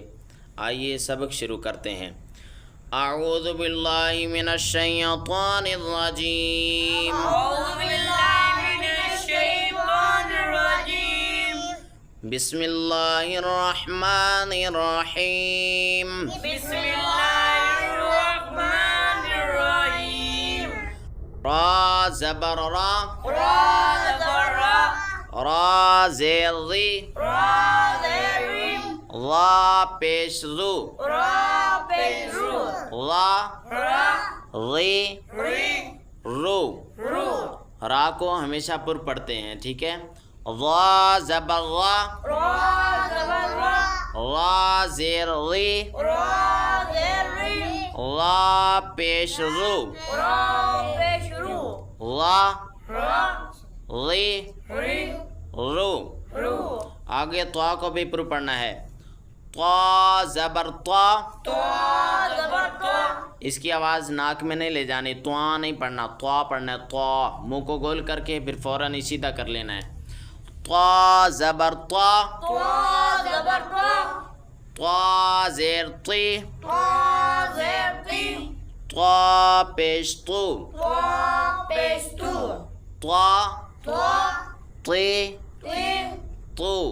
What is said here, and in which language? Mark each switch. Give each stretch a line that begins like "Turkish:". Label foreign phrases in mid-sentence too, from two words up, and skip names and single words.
Urdu: آئیے سبق شروع کرتے ہیں۔
Arabic: اعوذ باللہ من الشیطان الرجیم۔ بسم اللہ الرحمن الرحیم۔
Urdu: را زبر را، را زیر ری، را پیش رو، را ری رو۔ را کو ہمیشہ پر پڑھتے ہیں، ٹھیک ہے۔ را زبر را، را زیر ری، را پیش رو، را ری رو۔ آگے طا کو بھی پر پڑھنا ہے۔ طا زبر طا، اس کی آواز ناک میں نہیں لے جانی، طا نہیں پڑھنا، طا پڑھنا ہے۔ طا منہ کو گول کر کے پھر فوراً سیدھا کر لینا ہے۔ طا زبر طا، طا زیر طی، طا پیش طو، طا طی طو۔